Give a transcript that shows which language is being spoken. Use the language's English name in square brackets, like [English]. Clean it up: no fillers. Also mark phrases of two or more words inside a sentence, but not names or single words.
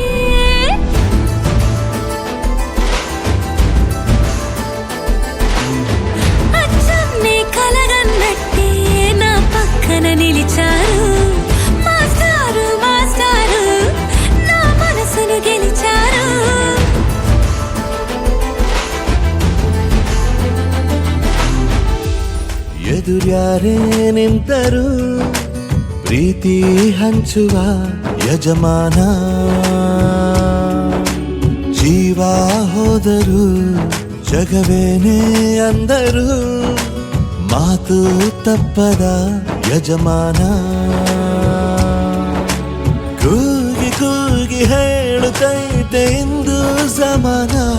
[Telugu] అచ్చం నీ కలగన్నట్టే నా పక్కన నిలిచారు మాస్టారు మాస్టారు నా మనసును గెలిచారు [Kannada] ಎದುರ್ಯಾರೇ ನಿಂತರು ಪ್ರೀತಿ ಹಂಚುವ ಯಜಮಾನ ಜೀವ ಹೋದರು ಜಗವೇನೇ ಅಂದರು ಮಾತು ತಪ್ಪದ ಯಜಮಾನ ಕೂಗಿ ಕೂಗಿ ಹೇಳುತ್ತೈತೆ ಇಂದು ಸಮಾನ